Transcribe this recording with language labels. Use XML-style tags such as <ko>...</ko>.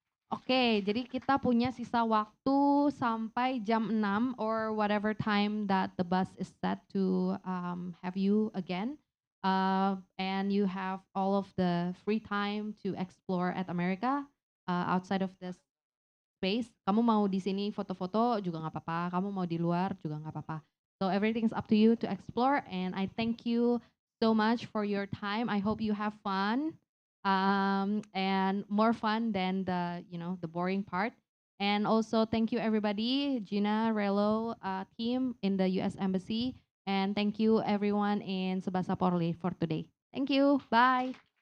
<id>Oke, jadi kita punya sisa waktu sampai jam 6</id> <en>or whatever time that the bus is set to have you again. And you have all of the free time to explore @Amerika outside of this space.</en> <id>Kamu mau di sini foto-foto juga nggak apa-apa, kamu mau di luar juga nggak apa-apa.</id> <en>So everything's up to you to explore, and I thank you so much for your time. I hope you have fun. And more fun than the boring part. And also thank you everybody, Gina, Relo team in the US Embassy, and thank you everyone in Subasa Porli for today. Thank you, bye.</en>